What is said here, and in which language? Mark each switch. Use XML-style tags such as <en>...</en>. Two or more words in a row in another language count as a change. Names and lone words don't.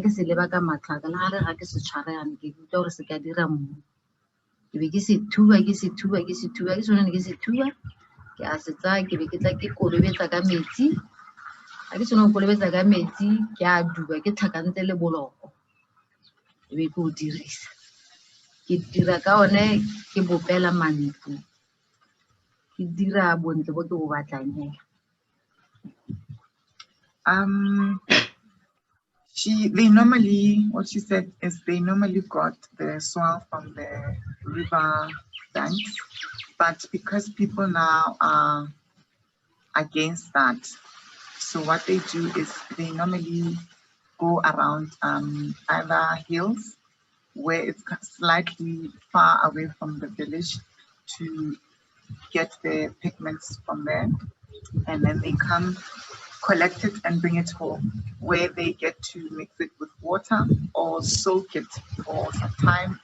<tn>se leba ka matlhaka le ga ke se tshware yana ke tlo re se ka dira mo ke be ke se thuba ke sone ke se thuba ke a se tsa ke be ke tla ke kolobetsa ka metsi a ke sone go kolobetsa ka metsi ke a duba ke tlhakantse le boloko e be ke o dirisa ke dira ka one ke bopela mantlo ke dira bontle bo ke bo batlang</tn> <en>they normally, what she said is they normally got the soil from the river banks, but because people now are against that, so what they do is they normally go around either hills where it's slightly far away from the village to get the pigments from there, and then they come collect it and bring it home, where they get to mix it with water or soak it for some time.</en>